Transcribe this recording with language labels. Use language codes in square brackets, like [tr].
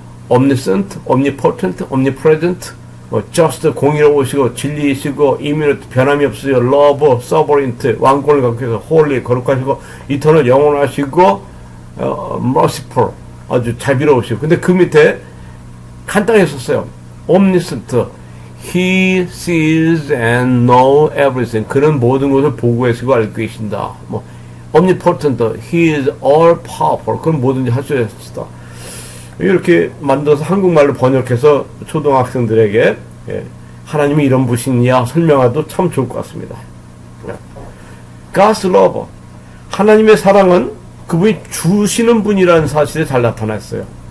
[en] Omniscient, Omnipotent, Omnipresent, just, [ko] 공의로우시고 진리이시고 immanent, 변함이 없으시고 [en] love, sovereign, [ko] 왕권을 갖고 계셔서 holy, 거룩하시고 eternal, 영원하시고 merciful, 아주 자비로우시고. 근데 그 밑에 간단히 썼어요. [en] Omniscient, he sees and knows everything. [ko] 그는 모든 것을 보고 계시고 알고 계신다. [en] Omnipotent, he is all powerful. [ko] 그는 뭐든지 할 수 있다. 이렇게 만들어서 한국말로 번역해서 초등학생들에게 하나님이 이런 분이야 설명해도 참 좋을 것 같습니다. [en] God's love, [ko] 하나님의 사랑은 그분이 주시는 분이라는 사실에 잘 나타났어요.